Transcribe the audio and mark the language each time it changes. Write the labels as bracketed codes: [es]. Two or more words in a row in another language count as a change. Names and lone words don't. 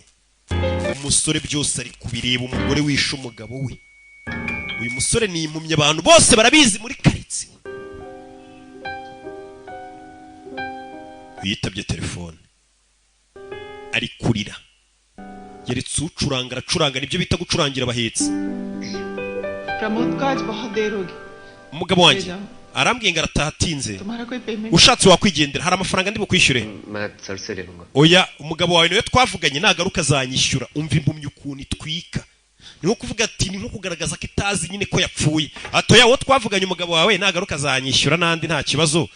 [rw] Umusore byose ari kubireba, umugore wishe umugabo we. Uyu musore ni impumye, abantu bose barabizi muri karitsiye. Yitabye telefone ari kurira. Yeretse ucuranga nibyo bita gucurangira abahetsi. [hi] प्रमोद का आज बहुत देर होगी. [rw] Umugabo wanjye arambwiye ngo arataha atinze. Ushatse wakwigendera, hari amafaranga ndi bukwishyure. Oya umugabo wawe niwe twavuganye nagaruka azanyishyura. Umva impumyi ukuntu itwika. Niho kuvuga ati ni nko kugaragaza ko itazi nyine ko yapfuye. Atoya wo twavuganye umugabo wawe nagaruka azanyishyura nandi nta kibazo.